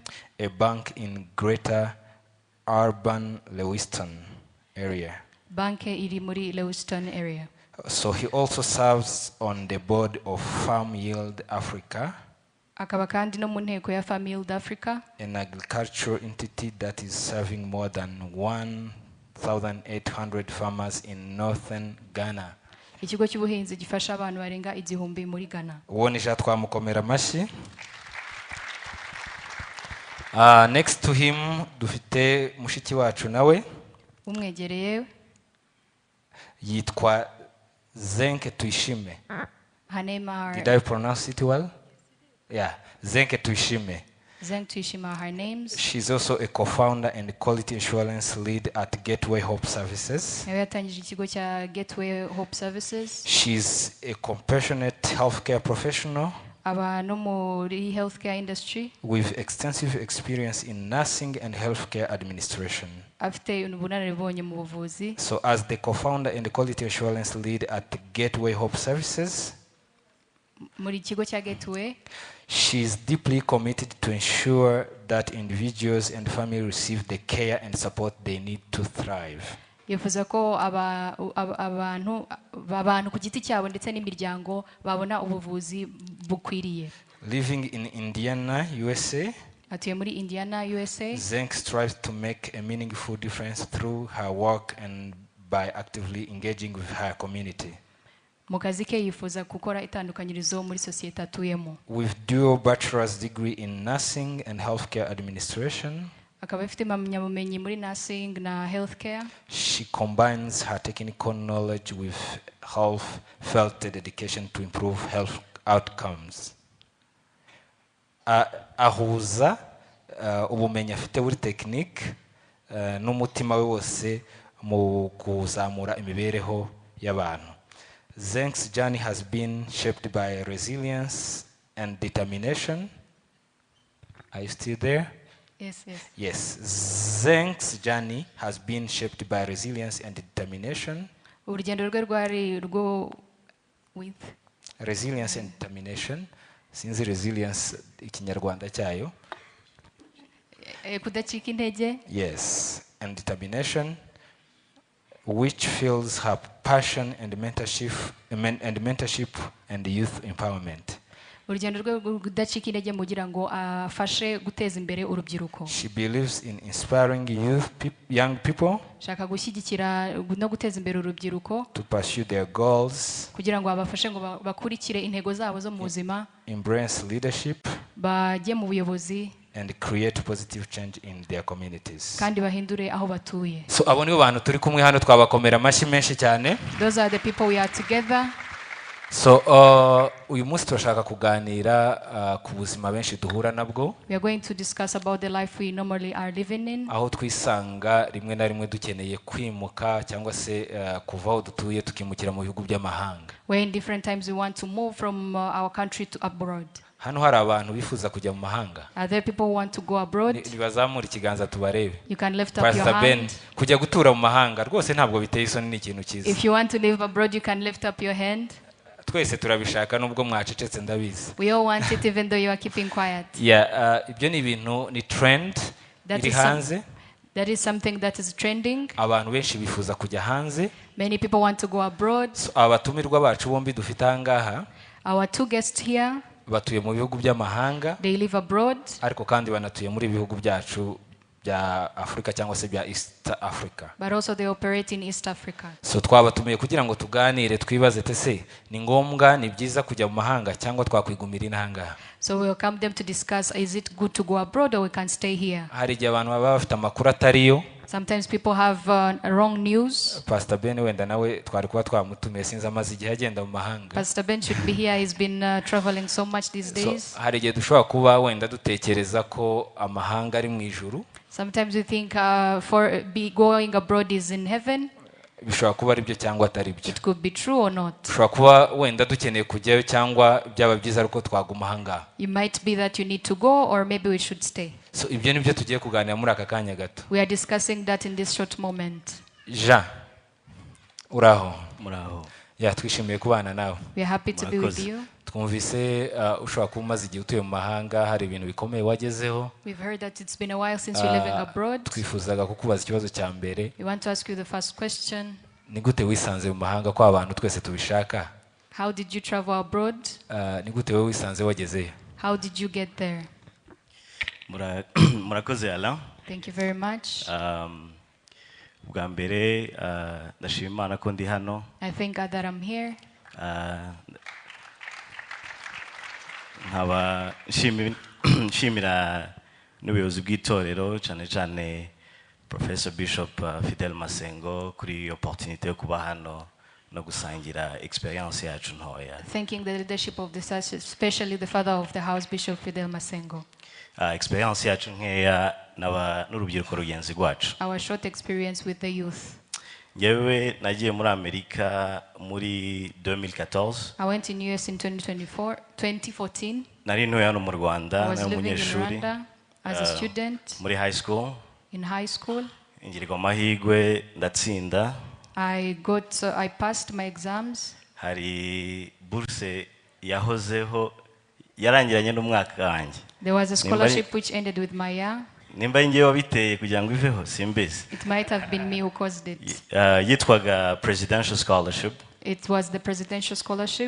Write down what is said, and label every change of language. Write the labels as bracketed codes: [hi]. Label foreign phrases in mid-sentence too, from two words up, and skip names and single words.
[en] a bank in Greater Urban Lewiston area. [rw] banke iri muri Lewiston area. [en] So he also serves on the board of Farm Yield Africa, [rw] akaba kandi no mu nteko ya Farm Yield Africa, [en] an agricultural entity that is serving more than 1,800 farmers in northern Ghana. [rw] ikigo cy'ubuhinzi gifasha abantu barenga 1000 muri Ghana. Uwonisha twamukomera amashyi. [en] Next to him [rw] dufite mushiki wacu nawe umwegereye yitwa Zenke Tuyishime. [en] her name are Did I pronounce it well? Yeah, Zenke Tuyishime. Zenk Tuyishima her names. She's also a co-founder and quality assurance lead at Gateway Hope Services. [rw] nawe yatangije ikigo cya Gateway Hope Services. [en] She's a compassionate healthcare professional [rw] aba no muri [en] healthcare industry, with extensive experience in nursing and healthcare administration. [rw] afite ubunararibonye mu buvuzi. [en] So as the co-founder and quality assurance lead at Gateway Hope Services, [rw] muri kigo cya Gateway, [en] she's deeply committed to ensure that individuals and families receive the care and support they need to thrive. [rw] yifuza ko abantu ku giti cyabo ndetse n'imiryango babona ubuvuzi bukwiriye. [en] Living in Indiana, USA, [rw] atuye muri Indiana, USA. [en] Zenk strives to make a meaningful difference through her work and by actively engaging with her community. [rw] mu kazi ke yifuza gukora itandukanyirizo muri sosiyete atuyemo. [en] With dual bachelor's degree in nursing and healthcare administration, [rw] akaba afite impamyabumenyi muri nursing na healthcare. [en] she combines her technical knowledge with health-felt dedication to improve health outcomes. [rw] Ahuza ubumenyi afite buri technique n'umutima we wose mu kuzamura imibereho y'abantu. [en] Zenk's journey has been shaped by resilience and determination. Are you still there? Yes, yes. Yes. Zenk's journey has been shaped by resilience and determination. [rw] urugendo rwe rwari rwo with [en] Resilience and determination. [rw] Sinzi resilience ikinyarwanda cyayo. kudacika intege. [en] Yes. And determination, which fuels her passion and mentorship and youth empowerment. [rw] urugendo rwe kudacika intege mugira ngo afashe guteza imbere urubyiruko. [en] She believes in inspiring young people [rw] shaka gushyigikira no guteza imbere urubyiruko [en] to pursue their goals, [rw] kugira ngo abafashe ngo bakurikire intego zabo zo mu buzima, [en] embrace leadership, [rw] bajye mu buyobozi [en] and create positive change in their communities. [rw] kandi bahindure aho batuye. So abo nibo bantu turi kumwe hano, twabakomera amashyi menshi cyane. [en] Those are the people we are together. [rw] So uyu munsi turashaka kuganira ku buzima benshi duhura nabwo, [en] We are going to discuss about the life we normally are living in. [rw] aho twisanga rimwe na rimwe dukeneye kwimuka cyangwa se kuva aho dutuye tukimukira mu bihugu by'amahanga. [en] Where in different times we want to move from our country to abroad. [rw] Hano hari abantu bifuza kujya mu mahanga. [en] Are there people who want to go abroad? [rw] Nibazamura ikiganza tubarebe. [en] You can lift up your Pastor Ben, hand. [rw] kujya gutura mu mahanga rwose ntabwo biteye isoni, ni ikintu cyiza. [en] If you want to live abroad, you can lift up your hand. [rw] Twese turabishaka nubwo mwacecetse ndabizi. [en] We all want it even though you are keeping quiet. Yeah, [rw] ibyo ni ibintu, ni trend iri hanze. [en] That is something that is trending. [rw] Abantu benshi bifuza kujya hanze. [en] Many people want to go abroad. So, [rw] abatumirwa bacu bombi dufite ahangaha [en] Our two guests here, [rw] batuye mu bihugu by'amahanga, [en] they live abroad, [rw] ariko kandi banatuye muri bihugu byacu bya Afrika cyangwa se bya East Africa. [en] but also they operate in East Africa. [rw] So twabatumiye kugira ngo tuganire, twibaze tese ni ngombwa, ni byiza kujya mu mahanga cyangwa twakwigumira inahangaha. [en] So we welcome them to discuss, is it good to go abroad or we can stay here? [rw] Hari igihe abantu baba bafite amakuru atariyo. [en] Sometimes people have wrong news. [rw] Pastor Ben wenda nawe twari kuba twamutumiye sinzi amaze igihe agenda mu mahanga. [en] Pastor Ben should be here. He's been traveling so much these days. [rw] So hari igihe dushobora kuba wenda dutekereza ko amahanga ari mu ijuru. [en] Sometimes we think going abroad is in heaven. [rw] Bishobora kuba ari byo cyangwa atari byo. [en] It could be true or not. [rw] Bishobora kuba wenda dukeneye kujyayo cyangwa byaba byiza ariko twaguma ahanga. [en] It might be that you need to go or maybe we should stay. [rw] So ibyo nibyo tugiye kuganira muri aka kanya gato. [en] We are discussing that in this short moment. [rw] Jean, uraho? Muraho. Ya twishimiye kubana nawe. [en] We are happy to be with you. [rw] Twumvise ushobora kuba umaze igihe utuye mu mahanga hari ibintu bikomeye wagezeho. [en] We've heard that it's been a while since you're living abroad. [rw] Twifuzaga kukubaza ikibazo cya mbere. [en] We want to ask you the first question. [rw] Ni gute wisanze mu mahanga ko abantu twese tubishaka? [en] How did you travel abroad? [rw] Ni gute wowe wisanze wagezeyo? [en] How did you get there? [rw] Murakoze Alain. [en] Thank you very much. [rw] Bwa mbere ndashima Imana ko ndi hano. [en] I thank God that I'm here. [rw] Nkaba nshimira n'ubuyobozi bw'itorero cyane cyane Professor Bishop Fidel Masengo kuri opportunity yo kuba hano no gusangira experience yacu ntoya. [en] Thanking the leadership of the church, especially the father of the house, Bishop Fidel Masengo. [rw] Experience yacu nkeya n'urubyiruko rugenzi rwacu. [en] Our short experience with the youth. [rw] Yewe nagiye muri Amerika muri 2014. [en] I went in US in 2014. [rw] Nari ntuye hano mu Rwanda [en] I was living in [rw] n'umunyeshuri [en] Rwanda as a student. Muri high school. In high school. [rw] Ingirwa amahirwe ndatsinda. [en] I passed my exams. [rw] Hari bourse yahozeho yarangiranye n'umwaka wanjye. [en] There was a scholarship which ended with my year. [rw] Nimba ngiye wabiteye kugira ngo iveho simbizi. [en] It might have been me who caused it. [rw] Yitwaga [en] presidential scholarship. It was the presidential scholarship.